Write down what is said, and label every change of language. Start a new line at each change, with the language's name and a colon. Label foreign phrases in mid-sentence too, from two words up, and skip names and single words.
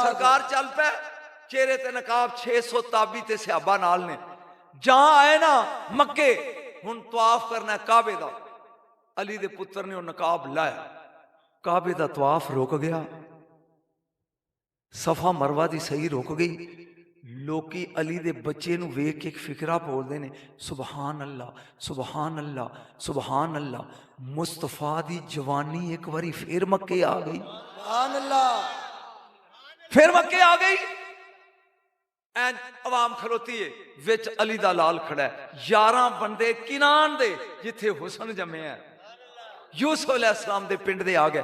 Punjabi: سرکار چل پئے چہرے تے نقاب 600 تابعی تے صحابہ نال نے جہاں آئے نا مکے ہن طواف کرنا ہے کعبے دا. علی دے پتر نے او نقاب لاہیا، کعبے دا طواف رک گیا، صفا مروہ دی سعی رک گئی. لوکی علی دے بچے نوں ویکھ کے اک فقرہ بولدے نے
Arabic: سبحان الله، سبحان الله، سبحان الله.
Punjabi: مصطفیٰ دی جوانی اک واری فیر مکے آ گئی,
Arabic: سبحان الله.
Punjabi: فیر مکے آ گئی. عین عوام کھلوتی ہے وچ علی دا لال کھڑا ہے، 11 بندے کنعان دے جتھے حسن جمع ہے یوسف علیہ السلام دے پنڈ دے آ گئے.